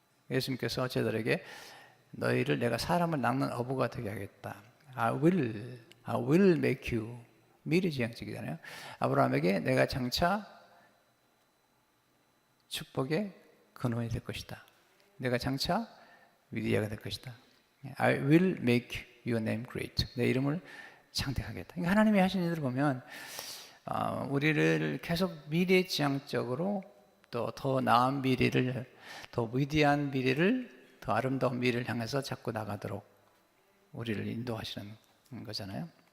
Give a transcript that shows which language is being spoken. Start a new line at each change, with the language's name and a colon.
Korean: 예수님께서 제자들에게 너희를 내가 사람을 낚는 어부가 되게 하겠다.
English: I will make you.
Korean: 미래지향적이잖아요. 아브라함에게 내가 장차 축복의 근원이 될 것이다. 내가 장차 위대하게 될 것이다.
English: I will make your name great.
Korean: 내 이름을 창대하겠다. 그러니까 하나님이 하신 일을 보면 우리를 계속 미래지향적으로 또 더 나은 미래를, 더 위대한 미래를, 더 아름다운 미래를 향해서 자꾸 나가도록 우리를 인도하시는 거잖아요.